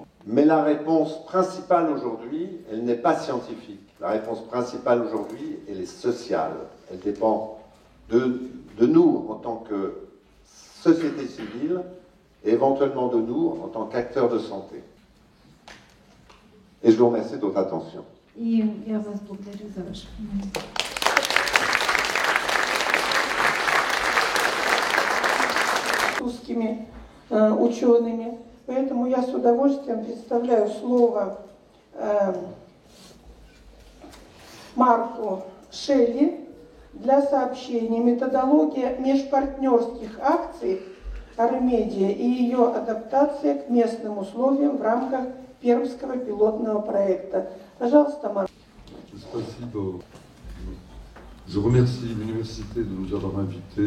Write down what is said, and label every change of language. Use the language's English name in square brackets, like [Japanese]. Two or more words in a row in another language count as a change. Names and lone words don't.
[French] Mais la réponse principale aujourd'hui, elle n'est pas scientifique. La réponse principale aujourd'hui, elle est sociale. Elle dépend de nous en tant que société civile et éventuellement de nous en tant qu'acteurs de santé. Et je vous remercie de votre attention. [Russian] И я вас благодарю за ваше внимание. Русскими учеными. Поэтому я с удовольствием представляю слово Марку Шелли для сообщения «Методология межпартнерских акций Армедия и ее адаптация к местным условиям в рамках Пермского пилотного проекта». Пожалуйста, Марк. Спасибо. [French] Je remercie l'université de nous avoir invités.